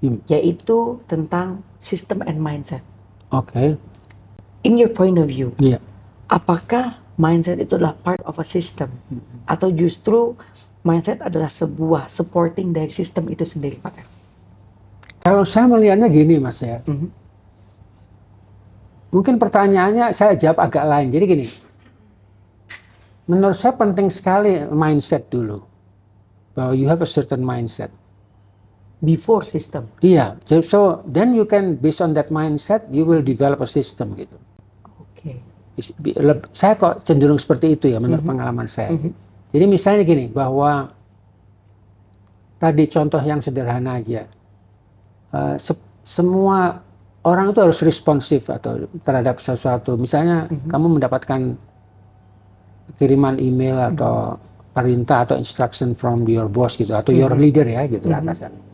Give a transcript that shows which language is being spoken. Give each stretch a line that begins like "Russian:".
Indonesian: Yaitu tentang system and mindset.
English: In your point of view,
Indonesian: apakah mindset itu adalah
English: part of a system
Indonesian: atau justru mindset adalah sebuah supporting dari sistem itu sendiri, Pak? Kalau saya melihatnya gini, Mas ya. Mungkin pertanyaannya saya jawab agak lain. Jadi gini, menurut saya penting sekali mindset dulu.
English: Bahwa you have a certain mindset. Before system. Iya, so then you can based on that mindset, you will develop a system gitu.
Indonesian: Oke. Saya kok cenderung seperti itu ya menurut pengalaman saya. Jadi misalnya gini, bahwa tadi contoh yang sederhana aja, semua orang itu harus responsif atau terhadap sesuatu. Misalnya kamu mendapatkan kiriman email atau perintah atau
English: instruction from your boss
Indonesian: gitu, atau
English: your leader
Indonesian: ya gitu atasan.